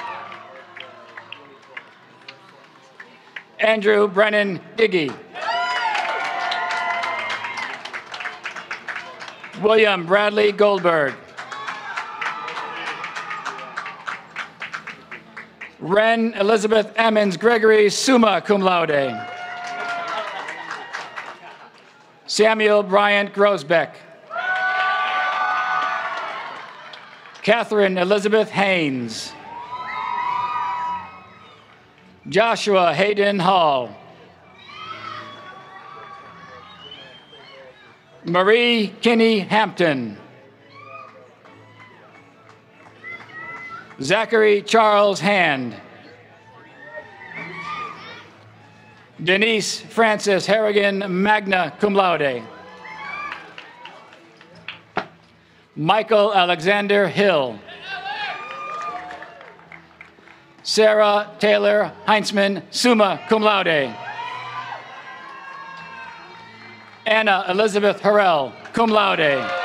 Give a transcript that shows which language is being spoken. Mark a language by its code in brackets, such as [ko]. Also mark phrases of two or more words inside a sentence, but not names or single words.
[en] Andrew Brennan Diggy. William Bradley Goldberg. Ren Elizabeth Emmons Gregory, [la] summa cum laude. [en] Samuel Bryant Grosbeck. Catherine Elizabeth Haynes. Joshua Hayden Hall. Marie Kinney Hampton. Zachary Charles Hand. Denise Frances Harrigan, [la] magna cum laude. [en] Michael Alexander Hill. Sarah Taylor Heinzman, [la] summa cum laude. [en] Anna Elizabeth Harrell, [la] cum laude.